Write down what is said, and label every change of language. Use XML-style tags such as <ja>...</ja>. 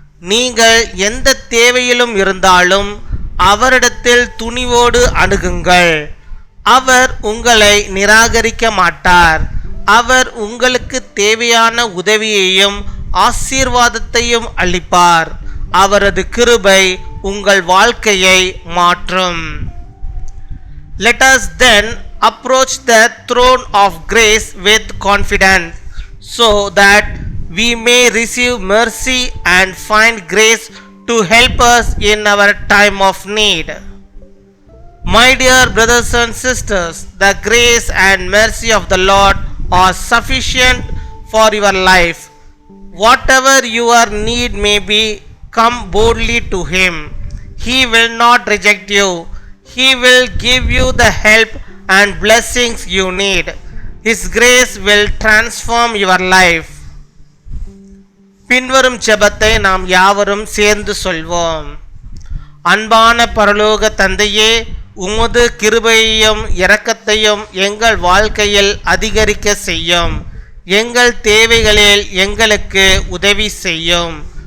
<ta>நீங்கள் எந்த தேவையிலும் இருந்தாலும் அவரிடத்தில் துணிவோடு அணுகுங்கள். அவர் உங்களை நிராகரிக்க மாட்டார். அவர் உங்களுக்கு தேவையான உதவியையும் ஆசீர்வாதத்தையும் அளிப்பார். அவரது கிருபை உங்கள் வாழ்க்கையை மாற்றும்.</ta> <en>Let us then approach the throne of grace with confidence, so that we may receive mercy and find grace to help us in our time of need. My dear brothers and sisters, the grace and mercy of the Lord are sufficient for your life. Whatever your need may be, come boldly to Him. He will not reject you. He will give you the help and blessings you need. His grace will transform your life.</en> <ta>பின்வரும் ஜெபத்தை நாம் யாவரும் சேர்ந்து சொல்வோம். அன்பான பரலோக தந்தையே, உமது கிருபையையும் இரக்கத்தையும் எங்கள் வாழ்க்கையில் அதிகரிக்க செய்யும். எங்கள் தேவைகளில் எங்களுக்கு உதவி செய்யும்.</ta>